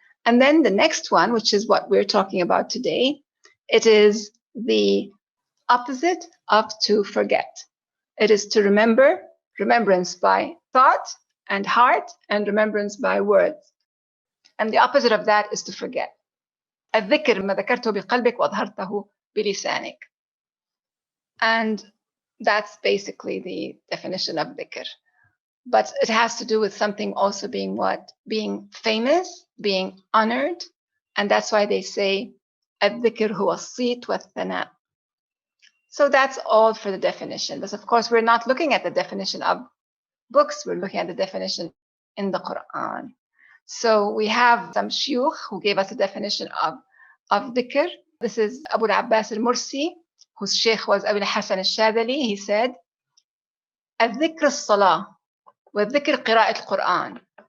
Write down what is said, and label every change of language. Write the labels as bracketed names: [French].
[English] And then the next one, which is what we're talking about today, it is the opposite of to forget. It is to remember, remembrance by thought and heart, and remembrance by words. And the opposite of that is to forget. [Arabic] الذكر ما ذكرته بقلبك وأظهرته بلسانك. [English] And that's basically the definition of dhikr. But it has to do with something also being what? Being famous, being honored. And that's why they say, [Arabic] الذكر هو الصيت والثناء. [English] So that's all for the definition. But of course, we're not looking at the definition of books. We're looking at the definition in the Quran. So we have some shuyukh who gave us a definition of dhikr. This is Abu al-Abbas al-Mursi, whose sheikh was Abu al-Hasan al-Shadhali. He said, [Arabic] الذكر الصلاة والذكر قراءة القرآن.